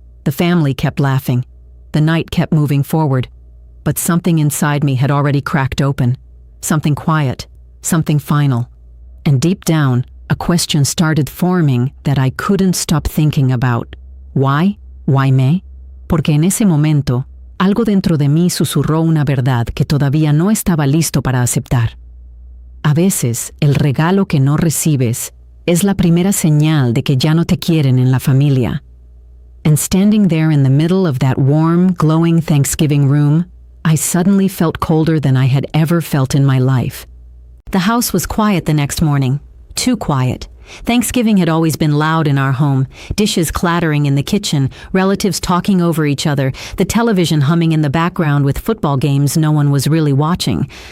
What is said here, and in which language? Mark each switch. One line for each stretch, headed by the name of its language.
English: The family kept laughing. The night kept moving forward. But something inside me had already cracked open. Something quiet. Something final. And deep down, a question started forming that I couldn't stop thinking about. Why? Why me?
Spanish: Porque en ese momento, algo dentro de mí susurró una verdad que todavía no estaba listo para aceptar. A veces, el regalo que no recibes es la primera señal de que ya no te quieren en la familia.
English: And standing there in the middle of that warm, glowing Thanksgiving room, I suddenly felt colder than I had ever felt in my life. The house was quiet the next morning. Too quiet. Thanksgiving had always been loud in our home, dishes clattering in the kitchen, relatives talking over each other, the television humming in the background with football games no one was really watching.